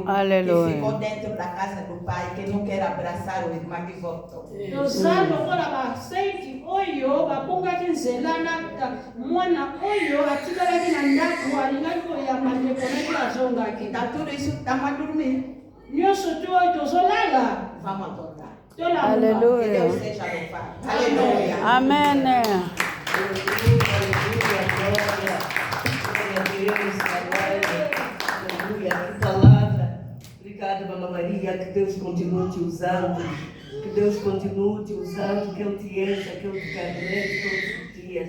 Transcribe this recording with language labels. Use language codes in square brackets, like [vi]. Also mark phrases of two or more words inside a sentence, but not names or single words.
[pt] Aleluia. que ficou dentro da casa do pai, que não quer abraçar o irmão que voltou. [ln] toza lokola basaiki oyo babongaki nzela na mwana oyo atikalaki na ndako alingaki koyamba ndeko naki azongaki. [pt] Então, tudo isso estamos a dormir. [ln] nyonso tu oyo tozolala [pt] Vamos adorar. [ln] tolamba. [pt] Que Aleluia. Deus seja louvado. Aleluia. Amém. Aleluia, que palavra. Obrigada, Mamãe Maria, que Deus continue te usando, que Deus continue te usando, que Ele te encha, que Ele te carregue todos os dias.